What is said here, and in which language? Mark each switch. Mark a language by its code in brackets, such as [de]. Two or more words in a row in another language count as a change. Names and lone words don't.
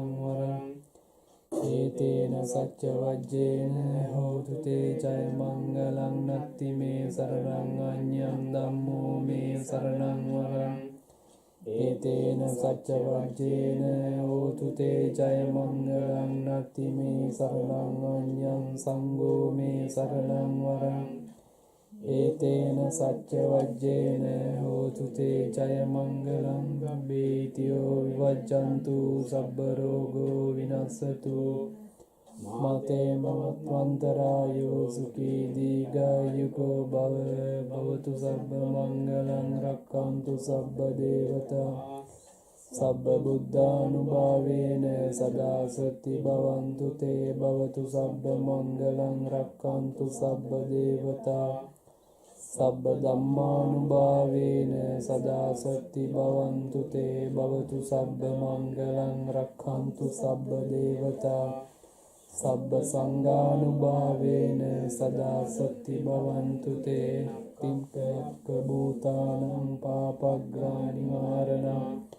[pi] वरम् एतेन सच्चवज्जेन होतु ते जयमङ्गलं नत्ति मे शरणं अन्यं धम्मो मे शरणं वरम् एतेन सच्चवज्जेन होतु ते जयमङ्गलं नत्ति मे शरणं अन्यं सङ्घो मे शरणं वरम् ඒතේන සච්ච වජ්ජේන හෝතු තේ ජය මංගලං ගම්බේතියෝ විවජ්ජන්තු සබ්බ රෝගෝ විනස්සතු මතේ මමත්වන්තරායෝ සුඛී දීඝායුකෝ භවතු සබ්බ මංගලං රක්ඛන්තු සබ්බ දේවතා සබ්බ බුද්ධානුභාවේන සදා සති භවන්තු තේ භවතු සබ්බ මංගලං රක්ඛන්තු සබ්බ දේවතා සබ්බ ධම්මානුභාවේන සදා සති භවන්තු තේ භවතු සබ්බ මංගලං රක්ඛන්තු සබ්බ දේවතා සබ්බ සංඝානුභාවේන සදා සති භවන්තු තේ තිම්කයක්ඛ භූතානං පාපග්ගානිවාරණං